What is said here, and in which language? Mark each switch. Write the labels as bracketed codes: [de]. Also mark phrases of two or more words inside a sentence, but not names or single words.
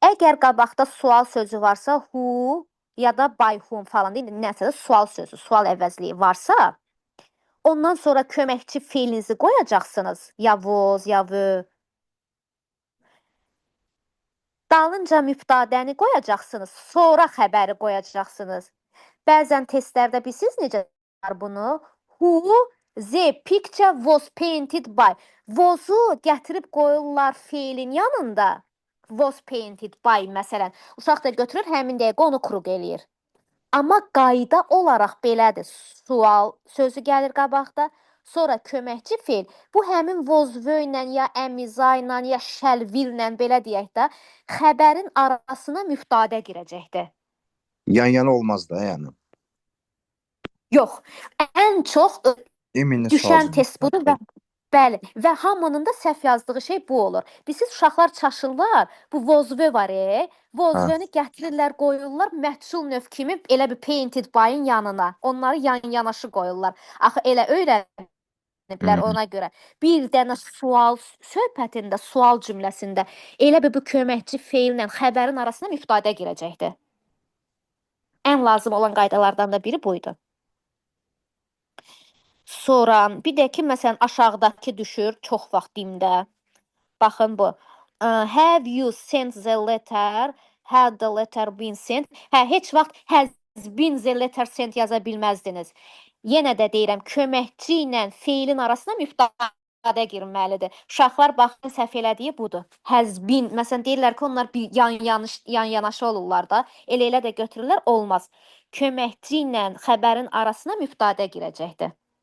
[az] Əgər qabaqda sual sözü varsa, who ya da [en] by whom [az] falan deyil, nəsə də sual sözü, sual əvəzliyi varsa, ondan sonra köməkçi feilinizi qoyacaqsınız. Ya was, ya were. Dalınca mübtədəni qoyacaqsınız, sonra xəbəri qoyacaqsınız. Bəzən testlərdə bilirsiniz necə var bunu? [en] Who the picture was painted by. [az] Was-u gətirib qoyurlar feilin yanında. [en] Was painted by məsələn. [az] Uşaq da götürür, həmin dəqiqə onu kruq eləyir. Amma qayda olaraq belədir. Sual sözü gəlir qabaqda, sonra köməkçi feil. Bu həmin was ilə ya əmiza ilə ya [en] shall will [az] ilə belə deyək də, xəbərin arasına mübtədə girəcəkdir. Yan-yana olmaz da, yəni. Yox, ən çox Eminli düşən sual test budur və bəli, və hamının da səhv yazdığı şey bu olur. Siz uşaqlar çaşırlar, bu vozve var, vozveni gətirirlər, qoyurlar məchul növ kimi elə bir [en] painted by- [az] in yanına. Onları yan-yanaşı qoyurlar. Axı elə öyrəniblər ona görə. Bir dənə sual söhbətində, sual cümləsində elə bir bu köməkçi feillə xəbərin arasına mübtədə girəcəkdir. Ən lazım olan qaydalardan da biri buydu. Sonra bir də ki, məsələn, aşağıdakı düşür çox vaxt dimdə. Baxın bu. [en] Have you sent the letter? Had the letter been sent? [az] Heç vaxt [en] has been the letter sent [az] yaza bilməzdiniz. Yenə də deyirəm, köməkçi ilə feilin arasına mübtədə girməlidir. Uşaqlar baxın səhv elədiyi budur. [en] Has been, [az] məsələn deyirlər ki, onlar bir yan-yanaşı olurlar da, elə də götürürlər, olmaz. Köməkçi ilə xəbərin arasına mübtədə girəcəkdir.